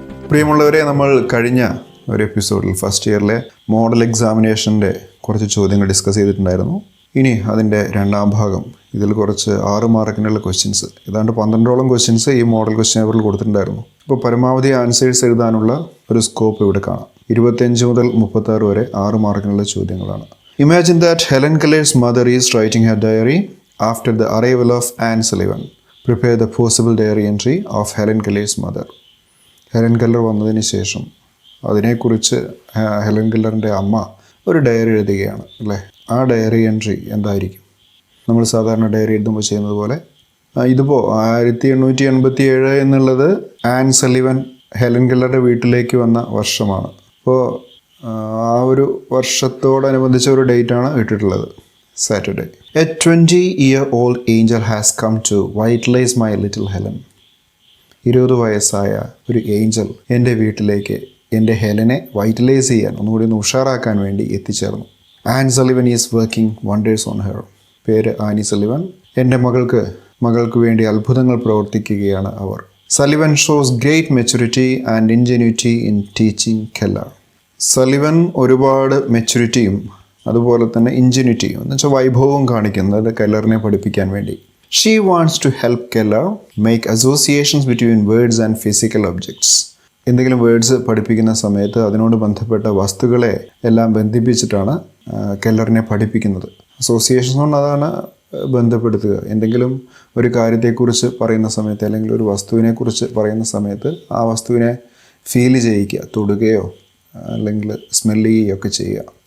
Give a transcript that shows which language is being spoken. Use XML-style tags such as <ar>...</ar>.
<ml>പ്രിയമുള്ളവരെ, നമ്മൾ കഴിഞ്ഞ ഒരു എപ്പിസോഡിൽ ഫസ്റ്റ് ഇയറിലെ മോഡൽ എക്സാമിനേഷൻ്റെ കുറച്ച് ചോദ്യങ്ങൾ ഡിസ്കസ് ചെയ്തിട്ടുണ്ടായിരുന്നു. ഇനി അതിൻ്റെ രണ്ടാം ഭാഗം, ഇതിൽ കുറച്ച് 6 മാർക്കിനുള്ള ക്വസ്റ്റ്യൻസ്, ഏതാണ്ട് 12ഓളം ക്വസ്റ്റ്യൻസ് ഈ മോഡൽ ക്വസ്റ്റ്യൻ പേപ്പറിൽ കൊടുത്തിട്ടുണ്ടായിരുന്നു. അപ്പോൾ പരമാവധി ആൻസേഴ്സ് എഴുതാനുള്ള ഒരു സ്കോപ്പ് ഇവിടെ കാണാം. 25 മുതൽ 36 വരെ 6 മാർക്കിനുള്ള ചോദ്യങ്ങളാണ്.</ml> <en>Imagine that Helen Keller's mother is writing her diary after the arrival of Anne Sullivan. Prepare the possible diary entry of Helen Keller's mother.</en> <ml>Helen Keller വന്നതിന് ശേഷം അതിനെക്കുറിച്ച് ഹെലൻ കെല്ലറിൻ്റെ അമ്മ ഒരു ഡയറി എഴുതുകയാണ് അല്ലേ. ആ ഡയറി എൻട്രി എന്തായിരിക്കും? നമ്മൾ സാധാരണ ഡയറി എഴുതുമ്പോൾ ചെയ്യുന്നത് പോലെ ഇതിപ്പോൾ 1887 എന്നുള്ളത് ആൻ സലിവൻ ഹെലൻ കെല്ലറുടെ വീട്ടിലേക്ക് വന്ന വർഷമാണ്. അപ്പോൾ ആ ഒരു വർഷത്തോടനുബന്ധിച്ച ഒരു ഡേറ്റാണ് ഇട്ടിട്ടുള്ളത്, Saturday.</ml> <en>A 20-year-old angel has come to vitalize my little Helen.</en> <ml>20 വയസ്സായ ഒരു ഏഞ്ചൽ എൻ്റെ വീട്ടിലേക്ക് എൻ്റെ ഹെലനെ വൈറ്റലൈസ് ചെയ്യാൻ, ഒന്നുകൂടി ഉഷാറാക്കാൻ വേണ്ടി എത്തിച്ചേർന്നു.</ml> <en>Anne Sullivan is working wonders on her.</en> <ml>പേര് ആനി സലിവൻ. എൻ്റെ മകൾക്ക് വേണ്ടി അത്ഭുതങ്ങൾ പ്രവർത്തിക്കുകയാണ് അവർ.</ml> <en>Sullivan shows great maturity and ingenuity in teaching Keller.</en> <ml>Sullivan ഒരുപാട് മെച്യൂരിറ്റിയും അതുപോലെ തന്നെ ഇൻജെന്യൂറ്റിയും എന്ന് വെച്ചാൽ വൈഭവവും കാണിക്കുന്നത് കെല്ലറിനെ പഠിപ്പിക്കാൻ വേണ്ടി.</ml> <en>She wants to help Keller make associations between words and physical objects.</en> <ml>എന്തെങ്കിലും വേർഡ്സ് പഠിപ്പിക്കുന്ന സമയത്ത് അതിനോട് ബന്ധപ്പെട്ട വസ്തുക്കളെ എല്ലാം ബന്ധിപ്പിച്ചിട്ടാണ് കെല്ലറിനെ പഠിപ്പിക്കുന്നത്. അസോസിയേഷൻസ് കൊണ്ട് അതാണ് ബന്ധപ്പെടുത്തുക. എന്തെങ്കിലും ഒരു കാര്യത്തെക്കുറിച്ച് പറയുന്ന സമയത്ത് അല്ലെങ്കിൽ ഒരു വസ്തുവിനെക്കുറിച്ച് പറയുന്ന സമയത്ത് ആ വസ്തുവിനെ ഫീൽ ചെയ്യിക്കുക, തൊടുകയോ അല്ലെങ്കിൽ സ്മെല്ല് ചെയ്യുകയോ ഒക്കെ ചെയ്യുക.</ml>